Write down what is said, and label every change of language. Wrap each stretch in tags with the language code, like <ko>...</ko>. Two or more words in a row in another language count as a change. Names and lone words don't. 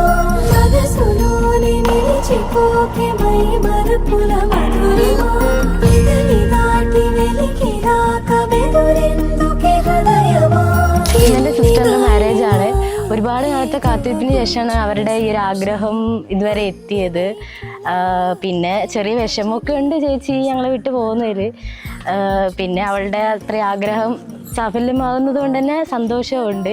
<te>మనసులోని నిలిచిపోకే మై మరపుల మధురిమా పెదవి దాటి వెలికి రాక బెదురెందుకే హృదయమా.</te> <ml>എൻ്റെ സിസ്റ്ററിൻ്റെ മാരേജാണ്. ഒരുപാട് കാലത്തെ കാത്തിരിപ്പിന് ശേഷമാണ് അവരുടെ ഈ ഒരു ആഗ്രഹം ഇതുവരെ എത്തിയത്. പിന്നെ ചെറിയ വിഷമമൊക്കെ ഉണ്ട് ചേച്ചി ഞങ്ങളെ വിട്ടു പോകുന്നതിൽ. പിന്നെ അവളുടെ അത്ര ആഗ്രഹം സാഫല്യമാകുന്നത് കൊണ്ട് തന്നെ സന്തോഷമുണ്ട്.</ml>